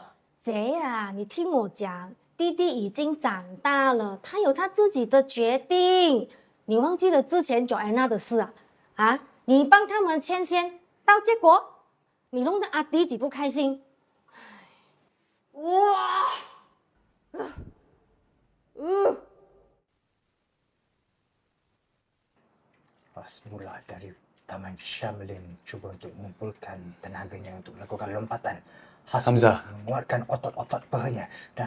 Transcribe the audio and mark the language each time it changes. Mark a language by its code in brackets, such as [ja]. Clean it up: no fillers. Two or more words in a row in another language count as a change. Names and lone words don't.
[zh] 姐啊，你听我讲，弟弟已经长大了，他有他自己的决定。你忘记了之前Joanna的事啊？啊，你帮他们牵线，到结果你弄得阿迪几不开心。哇！ [ms] Semula dari Taman Shamlin cuba untuk mengumpulkan tenaganya untuk melakukan lompatan. Hamzah. Menguatkan otot-otot pahanya dan